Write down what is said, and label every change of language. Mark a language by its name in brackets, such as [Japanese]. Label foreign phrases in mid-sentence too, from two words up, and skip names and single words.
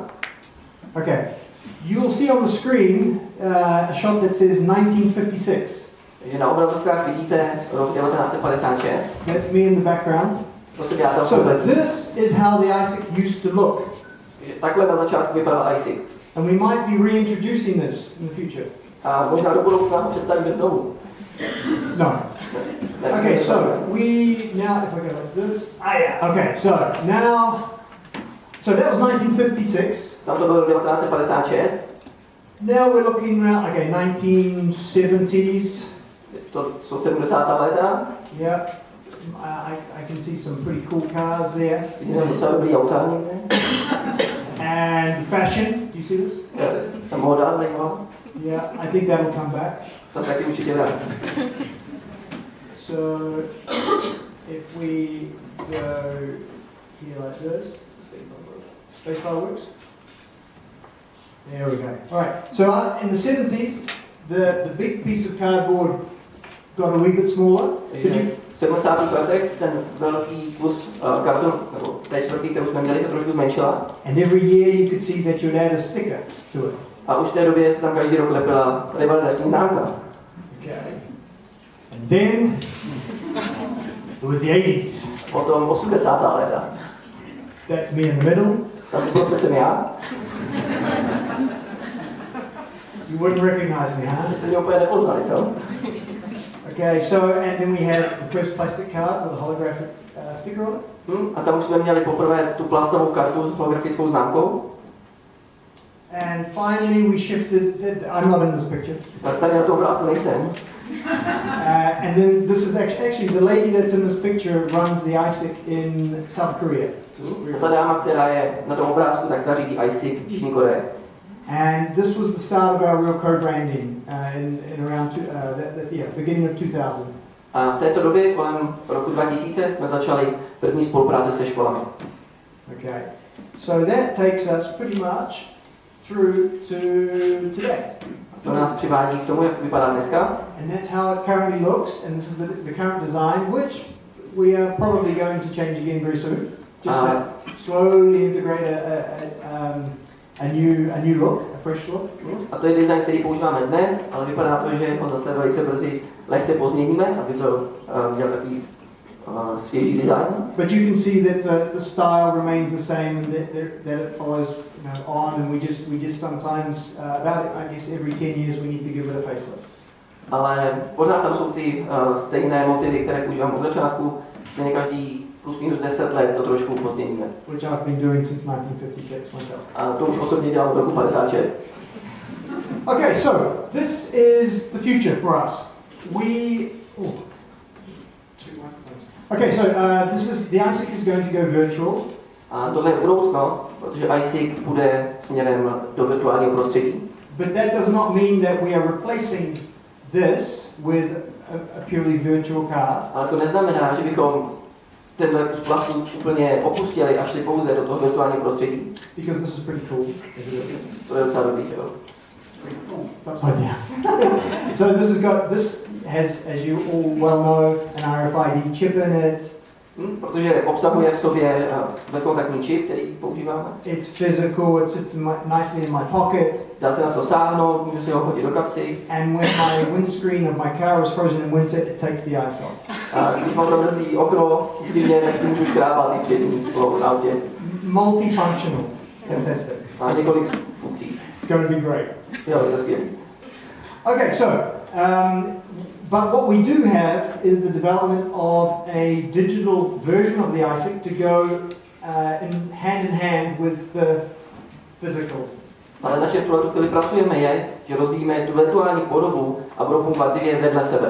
[English] Okay, you will see on the screen a shot that says 1956. [Czech] Takže na obrazovkách vidíte rok 1956. [English] That's me in the background. So this is how the ISIC used to look. [Czech] Takhle na začátku vypadal ISIC. [English] And we might be reintroducing this in the future. [Czech] A možná do budoucna ho představíme znovu. [English] No. Okay, so we now, if I go like this, okay, so that was 1956. [Czech] Tam to bylo 1956. [English] Now we're looking around, okay, 1970s. [Czech] To jsou 70. léta. [English] Yeah, I can see some pretty cool cars there. [Czech] Vidíme docela dobrý auta někde. [English] And fashion, do you see this? [Czech] Ta móda zajímavá. [English] Yeah, I think that will come back. [Czech] To taky určitě vrátí. [English] So if we go here like this, spacebar works. There we go. All right. So in the 70s, the big piece of cardboard got a wee bit smaller. [Czech] V 70. letech ten velký kus karton, nebo té čtvrtý, kterou jsme měli, se trošku zmenšila. [English] And every year you could see that you'd add a sticker to it. [Czech] A už v té době se tam každý rok lepila revalidační známka. [English] Okay. And then it was the 80s. [Czech] Potom 80. léta. [English] That's me in the middle. [Czech] Tam jsem já. [English] You wouldn't recognize me, huh? [Czech] Jste mě úplně nepoznali, co? [English] Okay, so and then we had the first plastic card with a holographic sticker on it. [Czech] A tam už jsme měli poprvé tu plastovou kartu s holografickou známkou. [English] And finally we shifted, I'm not in this picture. [Czech] Tady na tom obrázku nejsem. [English] And then this is actually the lady that's in this picture runs the ISIC in South Korea. [Czech] Ta dáma, která je na tom obrázku, tak ta řídí ISIC v Jižní Koreji. [English] And this was the start of our real co-branding in around beginning of 2000. [Czech] A v této době, kolem roku 2000, jsme začali první spolupráci se školami. [English] Okay, so that takes us pretty much through to today. [Czech] To nás přivádí k tomu, jak to vypadá dneska. [English] And that's how it currently looks, and this is the current design, which we are probably going to change again very soon. Just to slowly integrate a new look, a fresh look. [Czech] A to je design, který používáme dnes, ale vypadá to, že ho zase velice brzy lehce pozměníme, aby to měl takový svěží design. [English] But you can see that the style remains the same, and that it follows on, and we just sometimes about I guess every 10 years we need to give it a facelift. [Czech] Ale pořád tam jsou ty stejné motivy, které používám od začátku, stejně každý plus minus 10 let to trošku pozměníme. [English] Which I've been doing since 1956 myself. [Czech] A to už osobně dělám od roku 56. [English] Okay, so this is the future for us. Okay, so the ISIC is going to go virtual. [Czech] A tohle je budoucnost, protože ISIC bude směrem do virtuálního prostředí. [English] But that does not mean that we are replacing this with a purely virtual card. [Czech] Ale to neznamená, že bychom tenhle kus plastu úplně opustili a šli pouze do toho virtuálního prostředí. [English] Because this is pretty cool. [Czech] To je docela dobrý, jo. [English] It's upside down. So this has, as you all well know, an RFID chip in it. [Czech] Protože obsahuje v sobě bezkontaktní čip, který používáme. [English] It's physical, it sits nicely in my pocket. [Czech] Dá se na to sáhnout, můžu si ho hodit do kapsy. [English] And when my windscreen of my car is frozen in winter, it takes the ice off. [Czech] A když mám zamrzlý okno v zimě, tak si můžu škrábat i přední sklo v autě. [English] Multifunctional. Fantastic. [Czech] Má několik funkcí. [English] It's going to be great. [Czech] Jo, je to skvělý. [English] Okay, so, but what we do have is the development of a digital version of the ISIC to go in hand with the physical. [Czech] Ale na čem tuhle chvíli pracujeme je, že rozvíjíme tu virtuální podobu a budou fungovat dvě vedle sebe.